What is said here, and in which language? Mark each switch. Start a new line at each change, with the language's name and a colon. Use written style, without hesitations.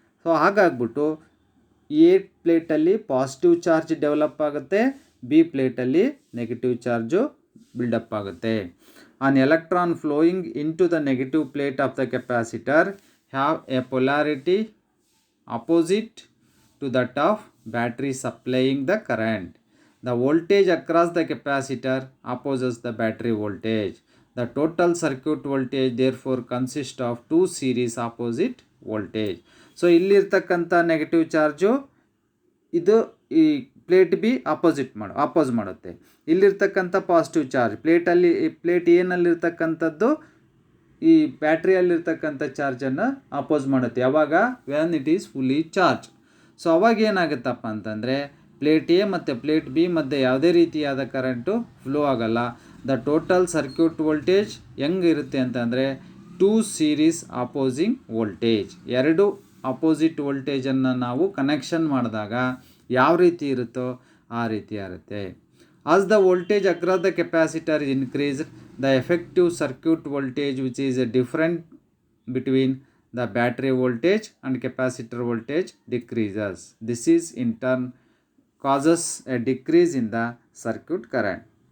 Kannada: So ಹಾಗಾಗ್ಬಿಟ್ಟು A ಪ್ಲೇಟಲ್ಲಿ positive charge develop ಆಗುತ್ತೆ, B ಪ್ಲೇಟಲ್ಲಿ negative charge build up ಆಗುತ್ತೆ.
English: On electron flowing into the negative plate of the capacitor have a polarity opposite to that of battery supplying the current. The voltage across the capacitor opposes the battery voltage. The total circuit voltage therefore consists of two series opposite voltage.
Kannada: So ಇಲ್ಲಿರ್ತಕ್ಕಂಥ negative charge ಇದು ಈ plate B oppose ಮಾಡುತ್ತೆ. ಇಲ್ಲಿರ್ತಕ್ಕಂಥ positive charge plate ಏನಲ್ಲಿರ್ತಕ್ಕಂಥದ್ದು ಈ ಬ್ಯಾಟ್ರಿಯಲ್ಲಿರ್ತಕ್ಕಂಥ ಚಾರ್ಜನ್ನು oppose ಮಾಡುತ್ತೆ. ಯಾವಾಗ
English: When it is fully charge.
Kannada: So ಅವಾಗ ಏನಾಗುತ್ತಪ್ಪ ಅಂತಂದರೆ ಪ್ಲೇಟ್ ಎ ಮತ್ತು ಪ್ಲೇಟ್ ಬಿ ಮಧ್ಯೆ ಯಾವುದೇ ರೀತಿಯಾದ ಕರೆಂಟು ಫ್ಲೋ ಆಗಲ್ಲ. ದ ಟೋಟಲ್ ಸರ್ಕ್ಯೂಟ್ ವೋಲ್ಟೇಜ್ ಹೆಂಗಿರುತ್ತೆ ಅಂತಂದರೆ ಟೂ ಸೀರೀಸ್ ಅಪೋಸಿಂಗ್ ವೋಲ್ಟೇಜ್, ಎರಡು ಅಪೋಸಿಟ್ ವೋಲ್ಟೇಜನ್ನು ನಾವು ಕನೆಕ್ಷನ್ ಮಾಡಿದಾಗ ಯಾವ ರೀತಿ ಇರುತ್ತೋ ಆ ರೀತಿ ಇರುತ್ತೆ.
English: As the voltage across the capacitor is increased, the effective circuit voltage which is different between the battery voltage and capacitor voltage decreases. This is in turn causes a decrease in the circuit current.